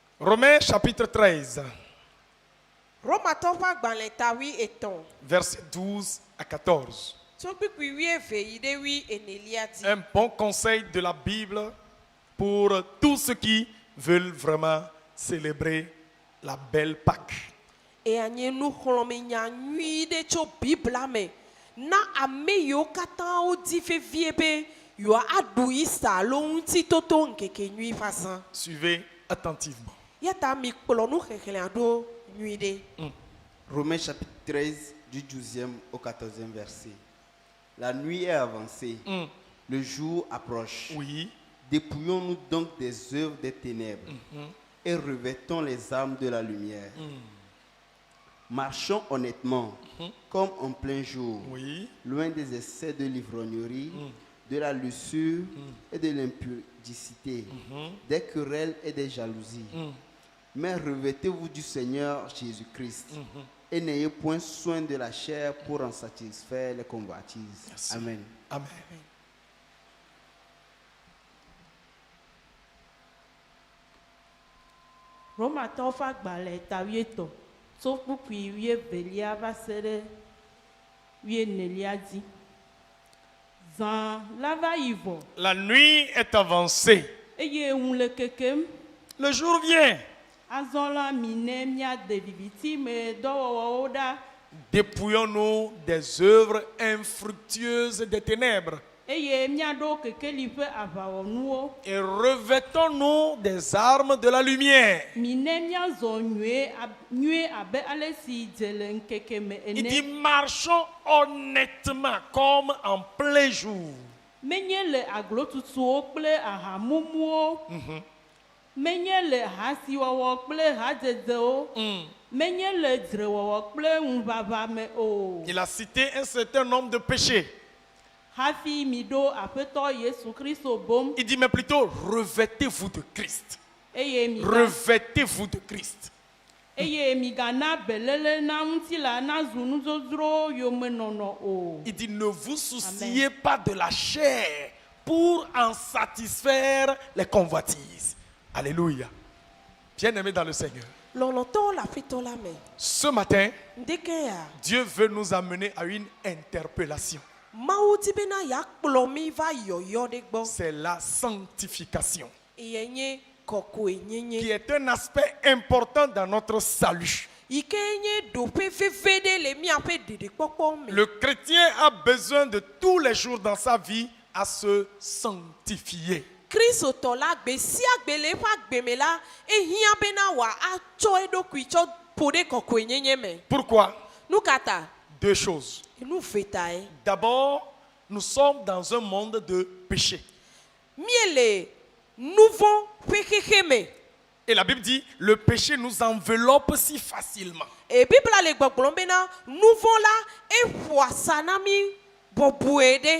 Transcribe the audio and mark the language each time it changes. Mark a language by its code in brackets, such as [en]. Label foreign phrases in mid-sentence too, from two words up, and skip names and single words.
[fr] Romains chapitre 13, [ee] Romatɔwo ƒe agbalẽ ta 13. [fr] versets 12 à 14. [ee] Tso kpikpui 12 yi ɖe 14 dzi. [fr] Un bon conseil de la Bible pour tous ceux qui veulent vraiment célébrer la belle Pâque. [ee] Eya nye nuxlɔ̃menya nyui ɖe tso Bibla me na ame yiwo katã wodi vevie be yewoaɖu Ista alo ŋutitoto ŋkekenyui ƒe azã. [fr] Suivez attentivement. [ee] Ya ta mi kplɔ nu xexlẽa ɖo nyui ɖe. [fr] Romains chapitre 13, du 12e au 14e verset. La nuit est avancée, le jour approche. Oui. Dépouillons-nous donc des œuvres des ténèbres et revêtons les armes de la lumière. Marchons honnêtement, comme en plein jour, Oui. loin des excès de l'ivrognerie, de la luxure et de l'impudicité, des querelles et des jalousies. Mais revêtez-vous du Seigneur Jésus-Christ et n'ayez point soin de la chair pour en satisfaire les convoitises. Merci. Amen. Amen. [ee] Romatɔwo ƒe agbalẽ ta 13 tso kpukpui 12 va se ɖe 14 dzi. Zã la va yi vɔ [fr] La nuit est avancée. [ee] eye ŋu le kekem. [fr] Le jour vient. [ee] Azɔ la mi ne míade viviti me dɔwɔwɔwo ɖa [fr] Dépouillons-nous des œuvres infructueuses des ténèbres [ee] eye míaɖo kekeli ƒe aʋawɔnuwo. [fr] et revêtons-nous des armes de la lumière. [ee] Mi ne míazɔ nyuie abe ale si dze le ŋkeke me [fr] Il dit [ee] ene. [fr] marchons honnêtement comme en plein jour. [ee] Menye le aglotutuwo kple ahamumuwo. Menye le hasiwɔwɔ kple hadzedewo. Menye le dzrewɔwɔ kple ŋuʋaʋã me o. [fr] Il a cité un certain nombre de péchés. [ee] Hafi mi ɖo Aƒetɔ Yesu Kristo bom [fr] Il dit mais plutôt revêtez-vous de Christ. [ee] eye [fr] Revêtez-vous de Christ. [ee] migana belele na ŋutila nazu nudzodzro yomenɔnɔ o. [fr] Il dit ne vous souciez pas de la chair pour en satisfaire les convoitises. Alléluia. Bien-aimés dans le Seigneur. [ee] Lɔlɔtɔwo le Aƒetɔ la me. [fr] Ce matin, [ee] Ŋdeke ya, [fr] Dieu veut nous amener à une interpellation. [ee] Mawu di bena yeakplɔ mi va yɔyɔ ɖe gbɔ. [fr] C'est la sanctification, [ee] Eye nye kɔkɔe [fr] qui [ee] nyenye. [fr] est un aspect important dans notre salut. [ee] Yi ke nye ɖoƒe veve ɖe le míaƒe ɖeɖekpɔkpɔ me. [fr] Le chrétien a besoin de tous les jours dans sa vie à se sanctifier. [ee] Kristotɔ la gbe sia gbe le eƒe agbe me la ehiã bena wòatsɔ eɖokui tsɔ ƒo ɖe kɔkɔe nyenye me. [fr] Pourquoi? [ee] Nu ka ta? [fr] Deux choses. [ee] Nu ve tae. [fr] D'abord, nous sommes dans un monde de péché. [ee] Mie le nuvɔ ƒe xexe me. [fr] Et la Bible dit, le péché nous enveloppe si facilement. [ee] Bibla le gbɔgblɔm bena nuvɔ la eƒoa sa na mi bɔbɔe ɖe.